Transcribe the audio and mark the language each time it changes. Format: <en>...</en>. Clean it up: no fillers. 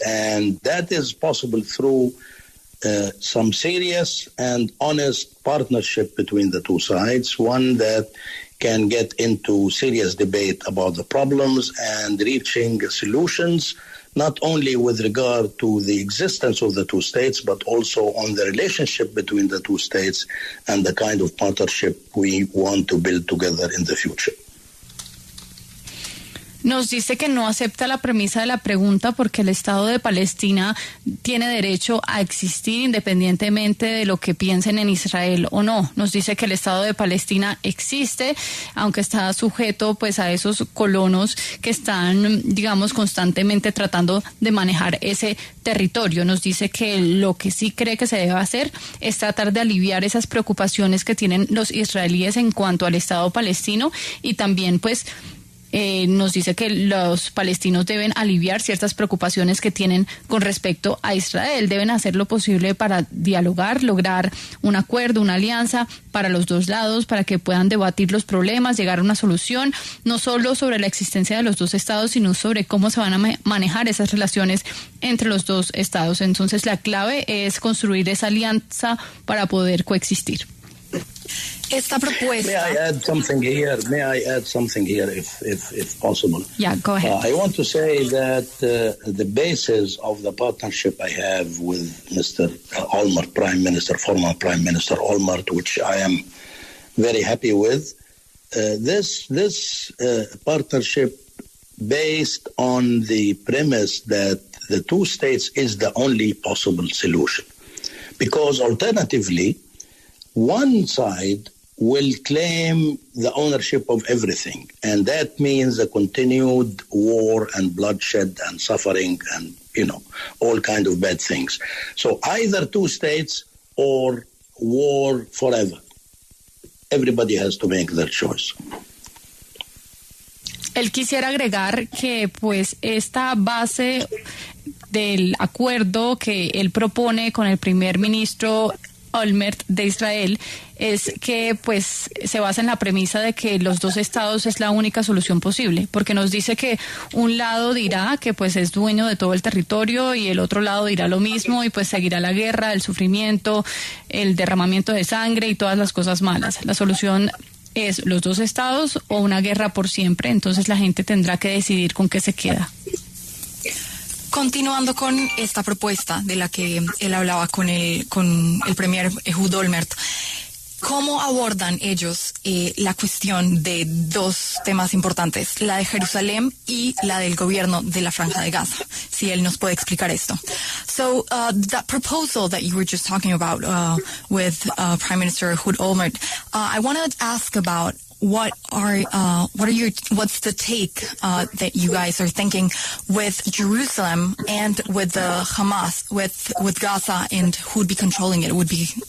<en>And that is possible through some serious and honest partnership between the two sides, one that can get into serious debate about the problems and reaching solutions, not only with regard to the existence of the two states, but also on the relationship between the two states and the kind of partnership we want to build together in the future.</en> <es>Nos dice que no acepta la premisa de la pregunta porque el Estado de Palestina tiene derecho a existir independientemente de lo que piensen en Israel o no. Nos dice que el Estado de Palestina existe, aunque está sujeto pues a esos colonos que están, digamos, constantemente tratando de manejar ese territorio. Nos dice que lo que sí cree que se debe hacer es tratar de aliviar esas preocupaciones que tienen los israelíes en cuanto al Estado palestino y también pues nos dice que los palestinos deben aliviar ciertas preocupaciones que tienen con respecto a Israel. Deben hacer lo posible para dialogar, lograr un acuerdo, una alianza para los dos lados, para que puedan debatir los problemas, llegar a una solución, no solo sobre la existencia de los dos estados, sino sobre cómo se van a manejar esas relaciones entre los dos estados. Entonces, la clave es construir esa alianza para poder coexistir. Esta propuesta.</es> <en>May I add something here, if possible? Yeah, go ahead. I want to say that the basis of the partnership I have with Mr. Olmert, former Prime Minister Olmert, which I am very happy with, this partnership based on the premise that the two states is the only possible solution. Because alternatively, one side will claim the ownership of everything, and that means a continued war and bloodshed and suffering and, all kind of bad things. So either two states or war forever. Everybody has to make their choice.</en> <es>Él quisiera agregar que pues esta base del acuerdo que él propone con el primer ministro Olmert de Israel es que pues se basa en la premisa de que los dos estados es la única solución posible, porque nos dice que un lado dirá que pues es dueño de todo el territorio y el otro lado dirá lo mismo y pues seguirá la guerra, el sufrimiento, el derramamiento de sangre y todas las cosas malas. La solución es los dos estados o una guerra por siempre, entonces la gente tendrá que decidir con qué se queda. Continuando con esta propuesta de la que él hablaba con el premier Ehud Olmert, ¿cómo abordan ellos la cuestión de dos temas importantes, la de Jerusalén y la del gobierno de la Franja de Gaza? Si él nos puede explicar esto.</es> <en>So that proposal that you were just talking about with Prime Minister Ehud Olmert, I want to ask about what's the take that you guys are thinking with Jerusalem and with the Hamas, with Gaza, and who would be controlling it? It would be.</en>